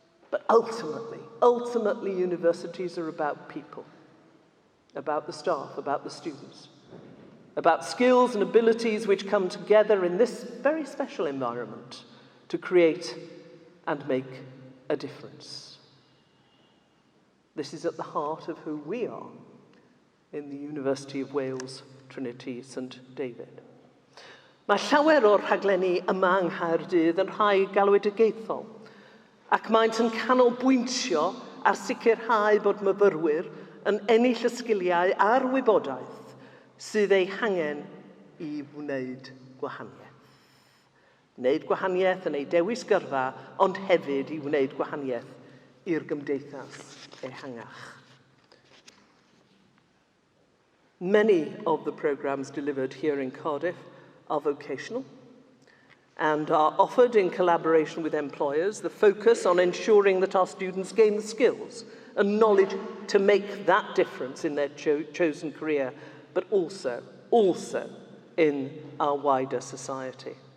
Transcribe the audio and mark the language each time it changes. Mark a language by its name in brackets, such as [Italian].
[English] But ultimately, universities are about people, about the staff, about the students, about skills and abilities which come together in this very special environment to create and make a difference. This is at the heart of who we are in the University of Wales, Trinity St David. [Welsh] Mae llawer o'r rhaglenni yma yng Nghaerdydd yn rhai galwedigaethol, ac maent yn canolbwyntio ar sicrhau bod myfyrwyr yn ennill y sgiliau a'r wybodaeth sydd eu hangen I wneud gwahaniaeth. Wneud gwahaniaeth yn ei dewis gyrfa, ond hefyd I wneud gwahaniaeth i'r gymdeithas ehangach. [English] Many of the programs delivered here in Cardiff are vocational and are offered in collaboration with employers, the focus on ensuring that our students gain the skills and knowledge to make that difference in their chosen career, but also in our wider society.